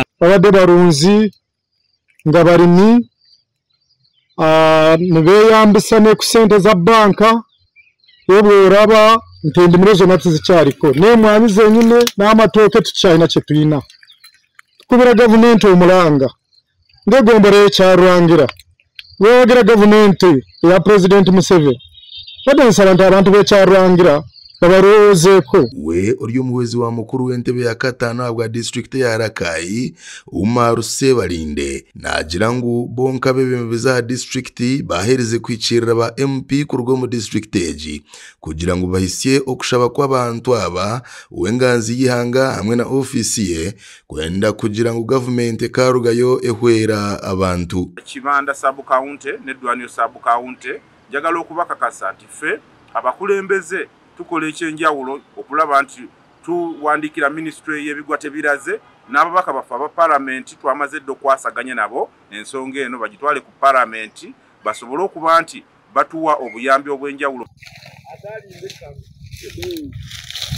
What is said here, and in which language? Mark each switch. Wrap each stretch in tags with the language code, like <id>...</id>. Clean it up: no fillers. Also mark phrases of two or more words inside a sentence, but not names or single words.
<lg>abadde barunzi nga balimi nebeyambisa ne ku ssente za banka yobweraba nti endimiro zonna tizikyaliko n'emwanyi zenyine n'amatooke tukyalina kye tulina tukubira gavumenti omulanga ng'egombora y'Ekyarurangira wewagira gavumenti eya Pulezidenti Museveni badde nsaba nti abantu b'Ekyarurangira babalowoozeeko.</lg> <nyn>We ori omuwezi wa mukuru w'entebe ya katano abwa district ya Rakai Umaru Sebalinde nagira ngu bonka bebemeza district bahereze kwicirira ba MP ku rwo mu district eji kugira ngo bahisye okushaba kw'abantu aba wenganzi yihanga hamwe na office ye kwenda kugira ngo government karugayo ehwera abantu</nyn> <lg>Kibanda</lg> <en>sub county</en> <lg>ne Dwaniro</lg> <en>sub county</en> <lg>jagala okubakakasa nti ffe abakulembeze tukola ekyenjawulo okulaba nti tuwandikira ministry y'ebigwa tebiraze n'ababaka baffe aba parliament twamaze ddo kwasaganya nabo ensonga eno bagitwale ku parliament basobole okuba nti batuwa obuyambi obw'enjawulo.</lg>